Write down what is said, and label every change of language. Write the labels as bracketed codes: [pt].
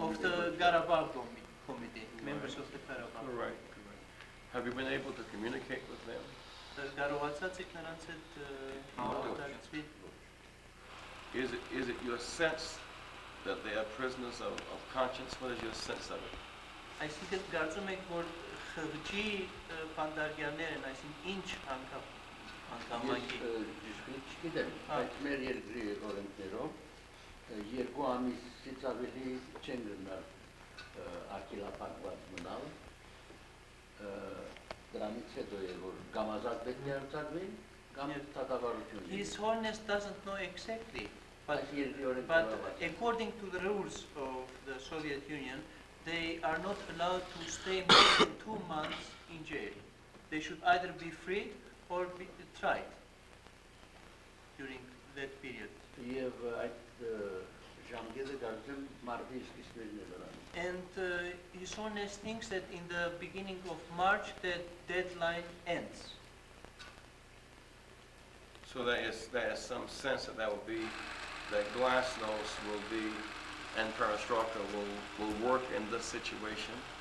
[en] of the Karabakh Committee, members of the Karabakh։ Right. Have you been able to communicate with them? [hy] Կարողացած եք նրանց հետ հաղորդակցվել։ [en] Is it your sense that they are prisoners of conscience? What is your sense of it? [hy] Այսինքն կարծում եք, որ խղճի բանդարգյալներ են, այսինքն ինչ հանգամանքի։ Ես չգիտեմ, բայց մեր երկրի օրենքներով 2 ամիսից ավելի չեն գնալ արգելափակված մնալ, դրանից հետո է, որ կամ ազատ պետք է արձակվեն, կամ դատավարություն։ [en] His Holiness doesn't know exactly, but [hy] երկրի օրենքով [en] But according to the rules of the Soviet Union, they are not allowed to stay more than 2 months in jail. They should either be freed or be tried during that period. [hy] Եվ այդ ժամկետը կարծեմ մարտի սկիզբերն է դրան։ [en] And His Holiness thinks that in the beginning of March that deadline ends. So there is some sense that that Glasnost will be, and Perestroika will work in this situation.